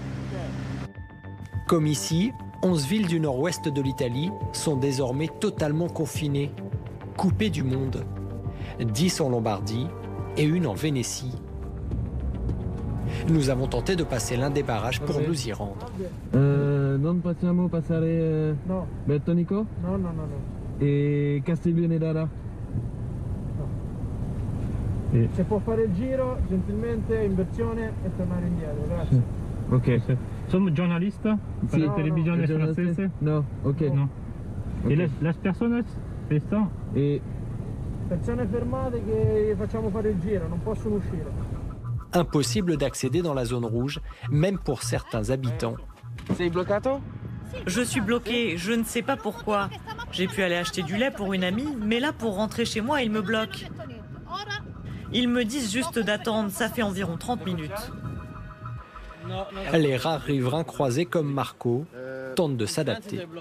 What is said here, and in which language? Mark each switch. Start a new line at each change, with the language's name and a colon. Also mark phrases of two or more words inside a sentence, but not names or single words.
French: Comme ici, 11 villes du nord-ouest de l'Italie sont désormais totalement confinées, coupées du monde. 10 en Lombardie et une en Vénétie. Nous avons tenté de passer l'un des barrages pour nous y rendre.
Italian: Non possiamo passare Bertonico? No. E Castiglionedara? No. Se può fare il giro, gentilmente, inversione e tornare indietro, grazie. Ok. Sono giornalista per la televisione francese? No, ok. No. E le persone stanno? Persone fermate che facciamo fare il giro, non possono uscire.
French: Impossible d'accéder dans la zone rouge, même pour certains habitants.
Italian: Sei bloccato?
French: Je suis bloqué, je ne sais pas pourquoi. J'ai pu aller acheter du lait pour une amie, mais là, pour rentrer chez moi, ils me bloquent. Ils me disent juste d'attendre, ça fait environ 30 minutes. Les rares riverains croisés comme Marco tentent de s'adapter.